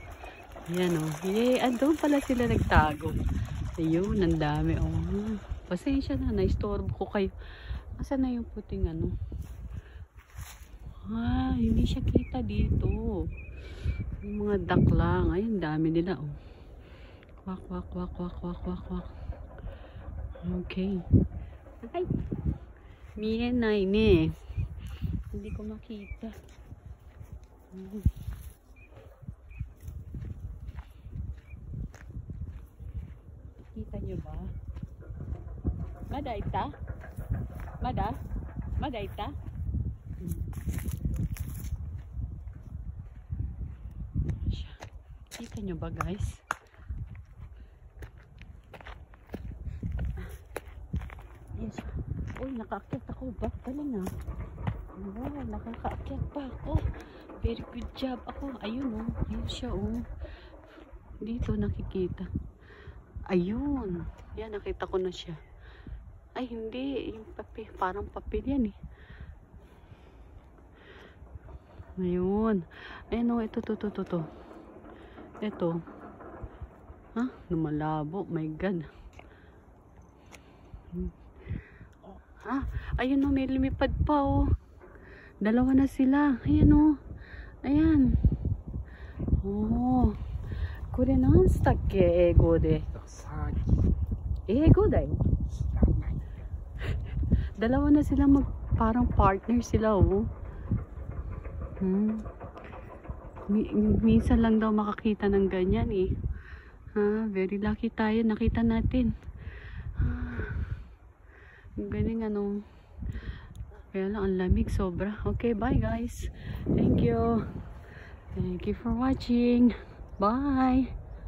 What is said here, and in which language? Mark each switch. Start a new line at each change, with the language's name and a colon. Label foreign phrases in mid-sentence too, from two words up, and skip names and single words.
Filipino: Ayan o. Yay! Doon pala sila nagtago. Ayun, ang dami o. Pasensya na, na-istorbo ko kayo. Asan na yung puting ano? Ah, hindi siya kita dito. Yung mga duck lang. Ay, ang dami nila oh. Kwak, kwak, kwak, kwak, kwak, kwak, kwak. Okay. Ay!
Japanese: 見えないね.
Filipino: Hindi ko makita. Kita nyo ba?
Japanese: まだいた？まだ? まだいた?
Filipino: Kita nyo ba guys?
English: Yes.
Filipino: Uy, nakaakyat ako. Galing ah. Wow, nakakaakyat pa ako.
English: Very good job
Filipino: ako. Ayun oh. Ayun siya oh. Dito nakikita. Ayun. Yan, nakita ko na siya. Ay, hindi. Yung papel, parang papel yan eh. Ayun. Ayun o, ito. Ito. Ha? Lumalabo.
English: My God.
Filipino: Ha? Ayun o, may lumipad pa o. Dalawa na sila. Ayan o. Ayan. Oh.
Japanese: これなんつったっけ英語で。英語だよ。
Filipino: Dalawa na sila parang partner sila oh. Minsan lang daw makakita ng ganyan eh.
English: Very lucky
Filipino: tayo, nakita natin. Galing ano. Kaya lang ang lamig sobra.
English: Okay, bye guys. Thank you. Thank you for watching. Bye.